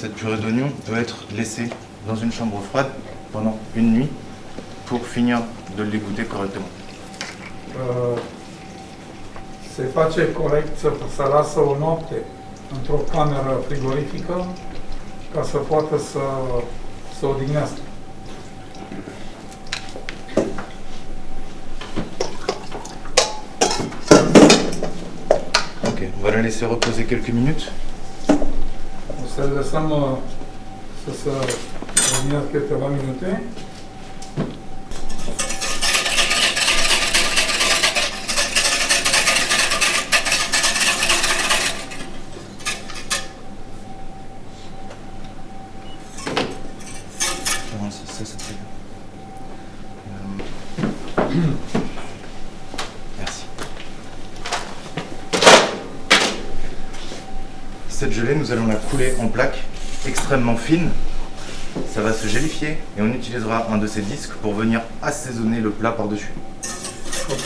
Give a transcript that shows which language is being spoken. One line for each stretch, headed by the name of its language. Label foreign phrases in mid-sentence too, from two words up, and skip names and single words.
French: purée d'oignon peut être laissée dans une chambre froide pendant une nuit pour finir de l'égoutter correctement.
Romanian: Se face corect să lasă o noapte într-o cameră frigorifică ca să poată să odihnească.
French: Ok, on va la laisser reposer quelques minutes.
Romanian: O să le lăsăm să se odihnească câteva minute.
French: Ça, c'est très bien. Merci. Cette gelée, nous allons la couler en plaques extrêmement fines. Ça va se gélifier et on utilisera un de ces disques pour venir assaisonner le plat par-dessus. Ok.